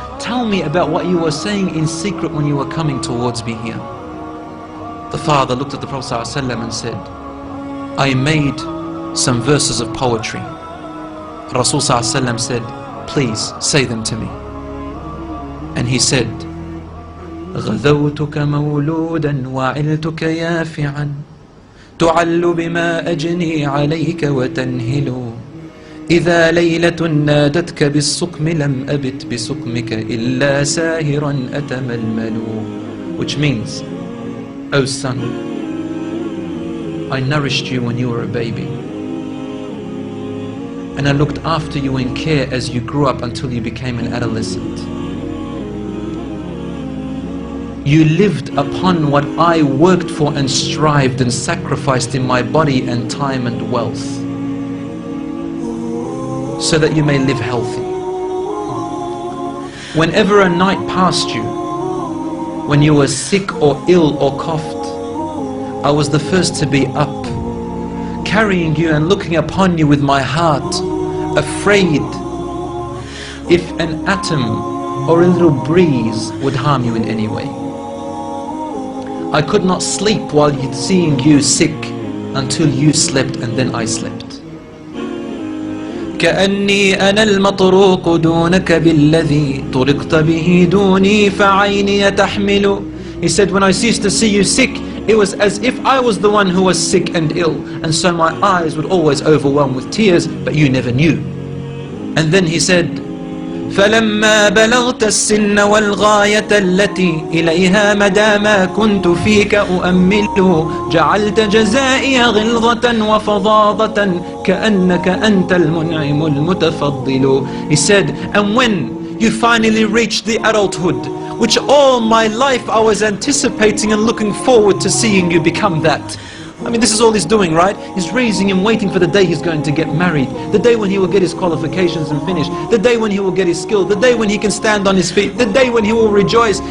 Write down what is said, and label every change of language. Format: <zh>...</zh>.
<en>Tell me about what you were saying in secret when you were coming towards me here. The father looked at the Prophet ﷺ and said, I made some verses of poetry. Rasul ﷺ said, please say them to me. And he said,</en> <ar>غذوتك مولودا وعلتك يافعا تعل بما أجني عليك وتنهل إذا ليلة نادتك بالسقم لم أبت بسقمك إلا ساهرا أتململ.</ar> <en>Which means, O son, I nourished you when you were a baby, and I looked after you in care as you grew up until you became an adolescent. You lived upon what I worked for and strived and sacrificed in my body and time and wealth, so that you may live healthy. Whenever a night passed you, when you were sick or ill or coughed, I was the first to be up, carrying you and looking upon you with my heart, afraid if an atom or a little breeze would harm you in any way. I could not sleep while seeing you sick until you slept, and then I slept.</en> <ar>كأني أنا المطروق دونك بالذي طرقت به دوني فعيني تحمل.</ar> <en>He said, when I ceased to see you sick, it was as if I was the one who was sick and ill, and so my eyes would always overwhelm with tears, but you never knew. And then he said,</en> <ar>فلما بلغت السن والغاية التي إليها مدام كنت فيك أؤمل جعلت جزائي غلظة وفظاظة كأنك أنت المنعم المتفضل.</ar> <en>He said, and when you finally reached the adulthood, which all my life I was anticipating and looking forward to seeing you become that. I mean, this is all he's doing, right? He's raising him, waiting for the day he's going to get married, the day when he will get his qualifications and finish, the day when he will get his skill, the day when he can stand on his feet, the day when he will rejoice.</en>